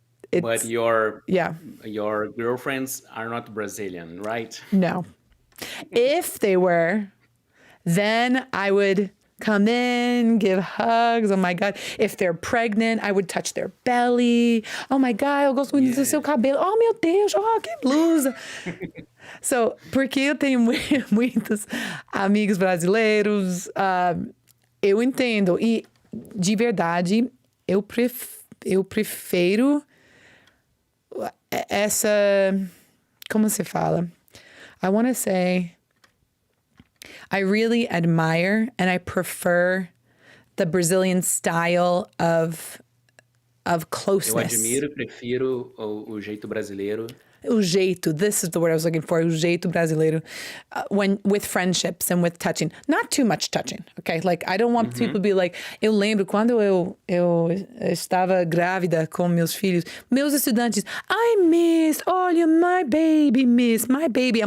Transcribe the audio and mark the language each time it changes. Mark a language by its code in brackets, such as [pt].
[en] But your girlfriends are not Brazilian, right? No. If they were, then I would come in, give hugs. Oh my God. If they're pregnant, I would touch their belly. Oh my God, [pt] eu gosto muito do seu cabelo. Oh meu Deus, oh, que blusa. So, porque eu tenho muitos amigos brasileiros, eu entendo. E, de verdade, eu prefiro essa... [en] Como se fala? I want to say... I really admire and I prefer the Brazilian style of closeness. [pt] Eu admiro e prefiro o jeito brasileiro. O jeito, [en] this is the word I was looking for, [pt] o jeito brasileiro, [en] when with friendships and with touching. Not too much touching, okay? Like, I don't want people to be like, [pt] eu lembro quando eu estava grávida com meus filhos, meus estudantes, [en] I miss, olha, my baby, miss, my baby.